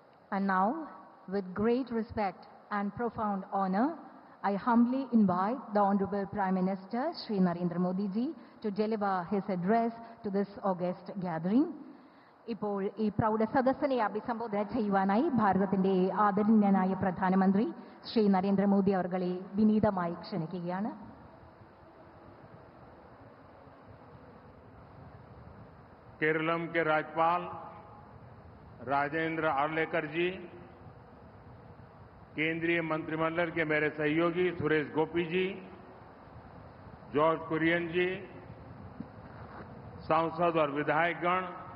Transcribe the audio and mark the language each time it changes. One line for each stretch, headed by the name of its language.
English: And now, with great respect and profound honor, I humbly invite the Honorable Prime Minister, Shri Narendra Modi ji, to deliver his address to this august gathering.
Malayalam: ഇപ്പോൾ ഈ പ്രൗഢസദസ്സിനെ അഭിസംബോധന ചെയ്യുവാനായി ഭാരതത്തിന്റെ ആദരണീയനായ പ്രധാനമന്ത്രി ശ്രീ നരേന്ദ്രമോദി അവർകളെ വിനീതമായി ക്ഷണിക്കുകയാണ്.
Hindi: केरलम के राज्यपाल राजेंद्र आर्लेकर जी, केंद्रीय मंत्रिमंडल के मेरे सहयोगी सुरेश गोपी जी, जॉर्ज कुरियन जी, सांसद और विधायकगण,